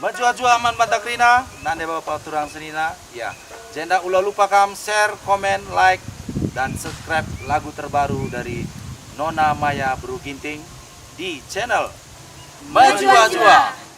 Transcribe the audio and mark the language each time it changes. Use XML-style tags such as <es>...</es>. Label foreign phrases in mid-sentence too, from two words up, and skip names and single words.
<btx>jua aman batakrina, nande bapak turang senina.</btx> <id>Ya, jangan ulah lupa share, komen, like, dan subscribe lagu terbaru dari Nona Maya Bru Ginting di channel Majua-Jua.</id>